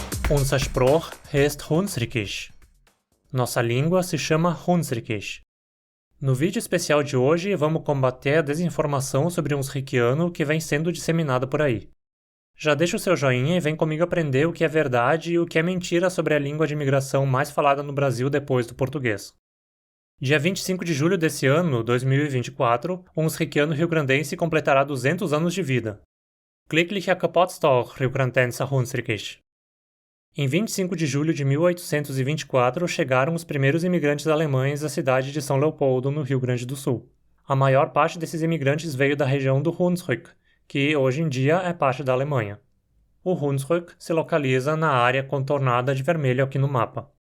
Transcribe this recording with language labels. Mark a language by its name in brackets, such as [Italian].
[German] Unser Spruch heißt Hunsrückisch. [Portuguese] Nossa língua se chama Hunsrückisch. No vídeo especial de hoje, vamos combater a desinformação sobre hunsrückiano que vem sendo disseminada por aí. Já deixa o seu joinha e vem comigo aprender o que é verdade e o que é mentira sobre a língua de imigração mais falada no Brasil depois do português. Dia 25 de julho desse ano, 2024, o hunsrückiano rio-grandense completará 200 anos de vida. [German] Glücklicher Geburtstag, Rio-Grandenser Hunsrückisch. [Portuguese] Em 25 de julho de 1824, chegaram os primeiros imigrantes alemães à cidade de São Leopoldo, no Rio Grande do Sul. A maior parte desses imigrantes veio da região do Hunsrück, que hoje em dia é parte da Alemanha. O Hunsrück se localiza na área contornada de vermelho aqui no mapa.